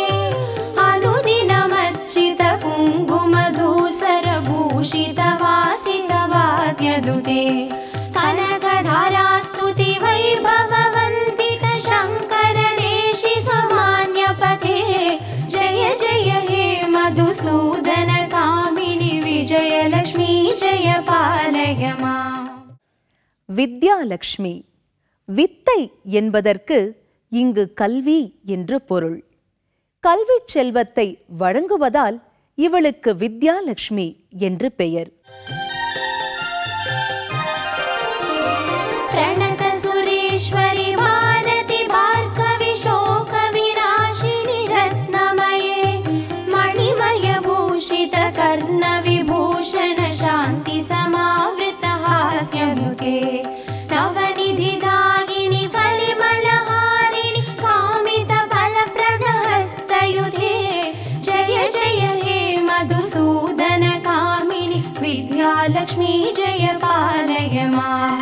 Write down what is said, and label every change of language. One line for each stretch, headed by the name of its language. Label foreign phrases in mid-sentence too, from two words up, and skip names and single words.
Sanskrit: अनुदिनमर्चित कुङ्कुमधूसर भूषित वासित वाद्यनुते कनकधारास्तुति वैभववन्दित शङ्कर देशिक मान्यपते जय जय हे मधुसूदन कामिनि विजयलक्ष्मी जय पालय माम्.
Tamil: வித்யாலட்சுமி. வித்தை என்பதற்கு இங்கு கல்வி என்று பொருள். கல்விச் செல்வத்தை வழங்குவதால் இவளுக்கு வித்யாலட்சுமி என்று பெயர்.
Sanskrit: प्रणत सुरेश्वरि भारति भार्गवि शोक विनाशिनि रत्नमये मणिमय भूषित कर्ण विभूषण शान्ति समावृत हास्यनुते नवनिधि दायिनि कलिमलहारिणि कामित फलप्रद हस्तयुते जय जय हे मधुसूदन कामिनि विद्यालक्ष्मी जय पालय माम्.